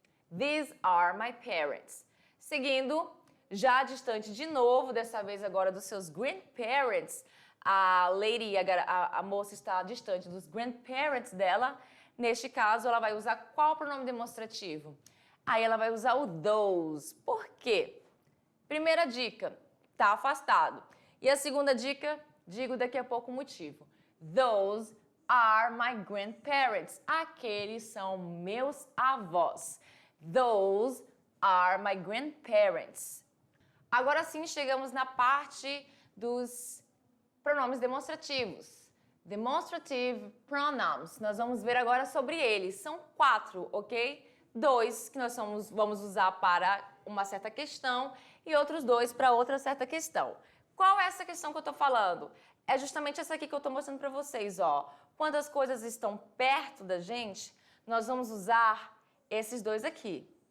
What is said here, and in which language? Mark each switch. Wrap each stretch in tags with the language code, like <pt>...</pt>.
<en>These are my parents.</en> <pt>Seguindo, já distante de novo, dessa vez agora dos seus grandparents, a lady, a moça está distante dos grandparents dela. Neste caso, ela vai usar qual pronome demonstrativo? Aí ela vai usar o those. Por quê? Primeira dica, tá afastado. E a segunda dica, digo daqui a pouco o motivo.</pt> <en>Those are my grandparents.</en> <pt>Aqueles são meus avós.</pt> <en>Those are my grandparents.</en> <pt>Agora sim, chegamos na parte dos pronomes demonstrativos.</pt> <en>Demonstrative pronouns.</en> <pt>Nós vamos ver agora sobre eles. São 4, ok? 2 que nós vamos usar para uma certa questão e outros 2 para outra certa questão. Qual é essa questão que eu estou falando? É justamente essa aqui que eu estou mostrando para vocês, ó. Quando as coisas estão perto da gente, nós vamos usar esses 2 aqui.</pt>